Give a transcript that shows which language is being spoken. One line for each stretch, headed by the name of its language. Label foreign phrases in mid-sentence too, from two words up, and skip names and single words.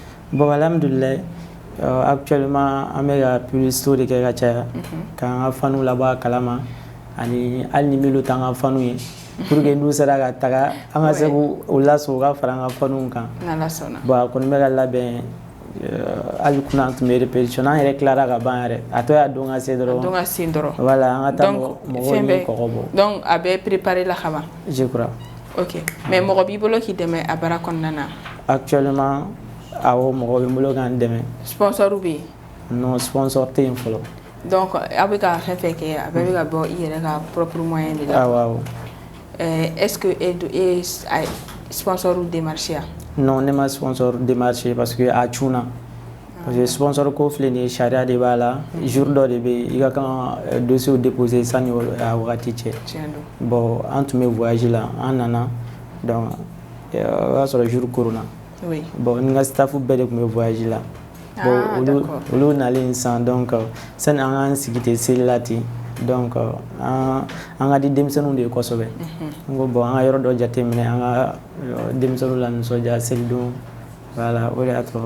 Bambara: bon alhamdulillah actuellement an bɛ ka publicité de kɛ ka caya k'an ka faniw labɔ a kalama ani hali ni minnu t'an ka faniw ye
French: pour que
Bambara: n'u sera ka taga an ka se k'u lasogo ka fara an ka faniw kan bon a kɔni bɛ ka labɛn hali kunna an tun bɛ répétition an yɛrɛ tilara ka ban yɛrɛ a tɔ y'a don ka se dɔrɔn voilà an ka taa mɔgɔw ni kɔgɔ bɔ donc a bɛ préparé la ka ban
French: je crois ok mais
Bambara: mɔgɔ b'i bolo k'i dɛmɛ a baara kɔnɔna na actuellement awɔ mɔgɔ bɛ n bolo k'an dɛmɛ sponsor bɛ yen non sponsor tɛ yen fɔlɔ donc a bɛ ka fɛn fɛn kɛ a bɛɛ bɛ ka bɔ i yɛrɛ ka
French: propre moyen
Bambara: de la awɔ
French: est-ce que
Bambara: e
French: sponsor démarché
Bambara: non ne ma
French: sponsor démarché parce que
Bambara: a cunna
French: parce que
Bambara: sponsor ko filɛ nin ye sariya de b'a la jour dɔ de bɛ yen i ka kan
French: dossier déposer
Bambara: sanni a wagati cɛ bon an tun bɛ voyage la an nana donc o y'a sɔrɔ jour koronna bon n ka staff bɛɛ de tun bɛ voyage la bon olu nalen sisan donc sani an k'an sigi ten seli la ten donc an ka di denmisɛnninw de ye kosɛbɛ n ko bon an ka yɔrɔ dɔ jateminɛ an ka denmisɛnninw la nisɔndiya selidon voilà o de y'a to